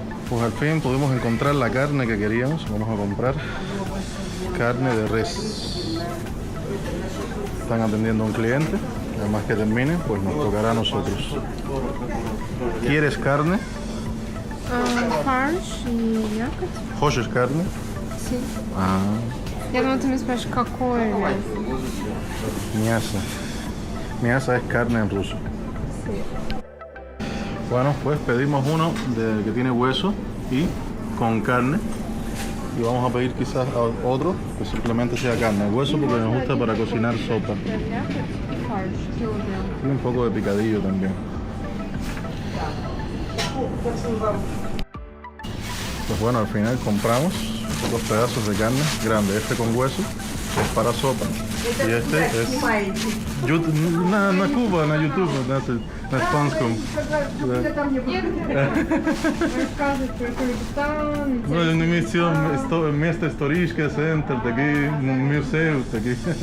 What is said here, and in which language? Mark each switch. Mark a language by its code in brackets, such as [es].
[es] Pues al fin pudimos encontrar la carne que queríamos. Vamos a comprar carne de res. Están atendiendo a un cliente. Además que termine, pues nos tocará a nosotros. ¿Quieres carne? [ru] Фарш и мякоть. ¿Хочешь [es] carne? Sí. Ah, [ru] Я думала, ты меня спрашиваешь, какое мясо. [es] miasa. Miasa es carne en ruso. Bueno, pues pedimos uno que tiene hueso y con carne. Y vamos a pedir quizás otro que simplemente sea carne. El hueso porque nos gusta para cocinar sopa. [ru] Мякоть и фарш, килограмм. [es] Y un poco de picadillo también. Pues bueno, al final compramos 2 pedazos de carne grande. Este con hueso es para sopa. Y este es... [ru] На Куба, на YouTube, на испанском. Рассказывать про Кыргызстан. Ну, место историческое, центр, такие, музей, такие.